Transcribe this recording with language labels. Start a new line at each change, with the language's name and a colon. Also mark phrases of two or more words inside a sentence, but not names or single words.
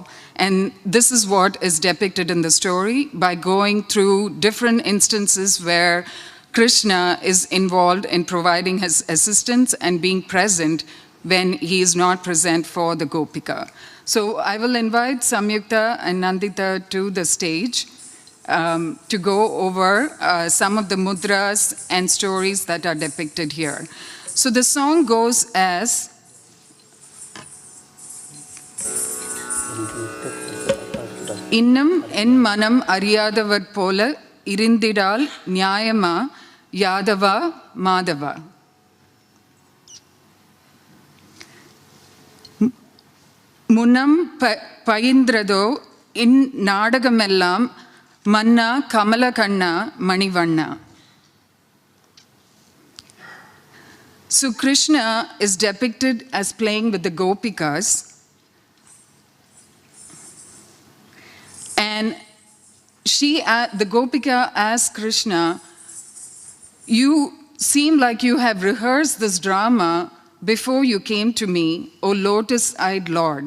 English: And this is what is depicted in the story by going through different instances where Krishna is involved in providing his assistance and being present when he is not present for the Gopika. So I will invite Samyukta and Nandita to the stage to go over some of the mudras and stories that are depicted here. So the song goes as,
Tamil: இன்னும் என் மனம் அறியாதவர் போல இருந்திடல் நியாயமா யாதவா மாதவா. முன்னம் பயின்றதோ இந் நாடகமெல்லாம் மன்னா கமல கண்ணா மணிவண்ணா.
English: So Krishna is depicted as playing with the Gopikas, and the Gopika asks Krishna, you seem like you have rehearsed this drama before you came to me, O lotus-eyed Lord.